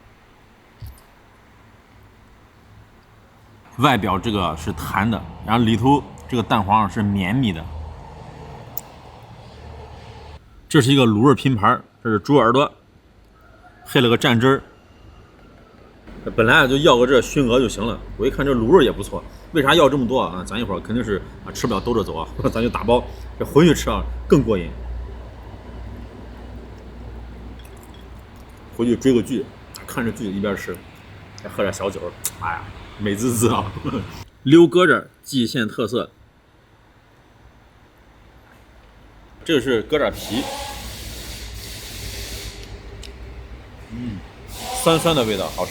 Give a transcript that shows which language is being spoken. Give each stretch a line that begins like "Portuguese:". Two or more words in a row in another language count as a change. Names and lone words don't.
Chinese: 外表這個是彈的，然後裡頭這個蛋黃是綿密的。這是一個滷味拼盤，這是豬耳朵，配了個蘸汁兒。本來就要個這燻鵝就行了，我一看這滷味也不錯，為啥要這麼多啊？咱一會兒肯定是吃不了兜着走啊，咱就打包，這回去吃啊更過癮。回去追個劇，看着劇一邊吃，再喝點小酒，哎呀。美滋滋啊！溜疙瘩蓟縣特色， 这个是疙瘩皮，酸酸的味道，好吃。